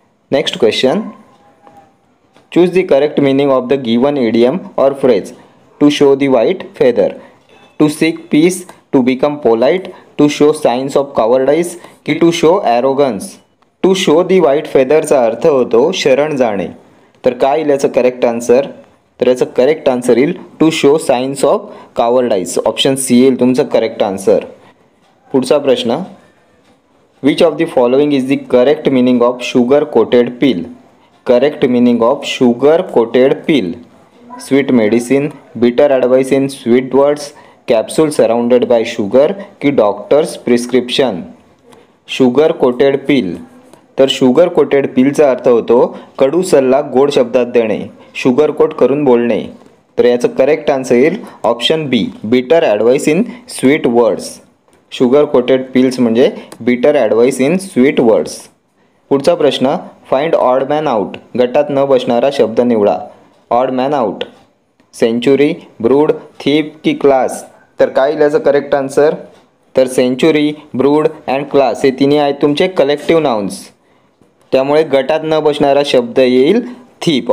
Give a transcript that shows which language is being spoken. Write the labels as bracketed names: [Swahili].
[English] Next question, choose the correct meaning of the given idiom or phrase to show the white feather. To seek peace, to become polite, to show signs of cowardice की to show arrogance. [Marathi] To show the white फेदरचा अर्थ होतो शरण जाणे। तर काय येईल याचं करेक्ट आन्सर? तर याचं करेक्ट आन्सर येईल [English] To show signs of cowardice. [Marathi] Option C येईल तुमचं करेक्ट आन्सर। पुढचा प्रश्न, [English] Which of the following is the correct meaning of sugar coated pill. Correct meaning of sugar coated pill, sweet medicine, bitter advice in sweet words, capsule surrounded by sugar की doctor's prescription. [Marathi] Sugar coated पिल, तर sugar coated पिलचा अर्थ होतो कडू सल्ला गोड शब्दात देणे, sugar coat करून बोलणे। तर याचं करेक्ट आन्सर येईल ऑप्शन बी, [English] Bitter advice in sweet words. Sugar coated pills म्हणजे bitter advice in sweet words. [Marathi] पुढचा प्रश्न, [English] Find odd man out. [Marathi] गटात न बसणारा शब्द निवडा। [English] Odd man out, century, brood, थीप की class. [Marathi] तर काय येईल याचं करेक्ट आन्सर? तर सेंचुरी, ब्रूड अँड क्लास हे तिन्ही आहेत तुमचे कलेक्टिव्ह नाउन्स। त्यामुळे गटात न बसणारा शब्द येईल थीप।